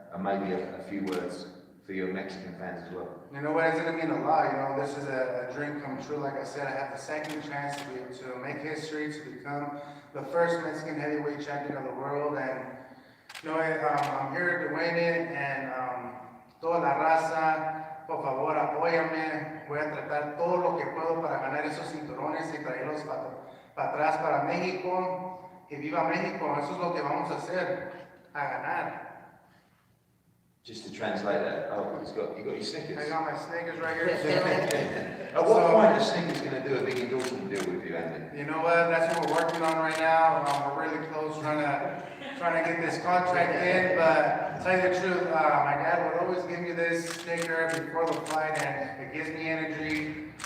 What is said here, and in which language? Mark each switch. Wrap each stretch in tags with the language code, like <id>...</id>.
<en>And maybe a few words for your Mexican fans as well. You know what, it's going to mean a lot. You know, this is a dream come true. Like I said, I have the second chance to make history, to become the first Mexican heavyweight champion of the world. And, you know, I'm here to win it.</en> <es>And toda la raza, por favor, apóyame. Voy a tratar todo lo que puedo para ganar esos cinturones y traerlos para atrás para México. Y viva México, eso es lo que vamos a hacer, a ganar.</es> <en>Just to translate that, you got your Snickers. I got my Snickers right here. At what point is Snickers going to do a big endorsement deal with you, Andy? You know what? That's what we're working on right now. We're really close, trying to get this contract in. But to tell you the truth, my dad would always give me this sticker before the fight, and it gives me energy.</en>